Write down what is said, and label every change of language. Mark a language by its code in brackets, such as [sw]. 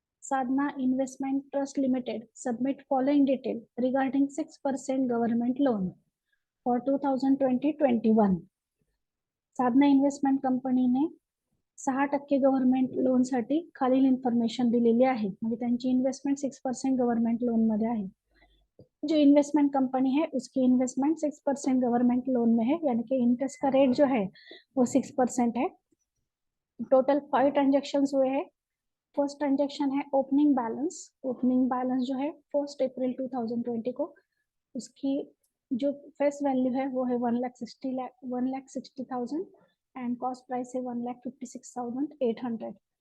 [en] Sadhana investment trust limited submit following detail regarding 6% government loan for 2020-21. [mr] Sadhana investment कंपनीने 6% government loan साठी खालील information दिलेली आहे. म्हणजे त्यांची इन्वेस्टमेंट 6% गवर्नमेंट लोन मध्ये आहे. [hi] जो इन्वेस्टमेंट कंपनी है उसकी इन्वेस्टमेंट 6% गवर्नमेंट लोन में है, यानी कि इंटरेस्ट का रेट जो है वो 6% है. टोटल 5 ट्रांजेक्शन हुए हैं. फर्स्ट ट्रांजेक्शन है ओपनिंग बैलेंस. ओपनिंग बैलेंस जो है 1 अप्रैल 2020 को, उसकी जो फेस वैल्यू है वो है 1,60,000 एंड कॉस्ट प्राइस है 1,56,800.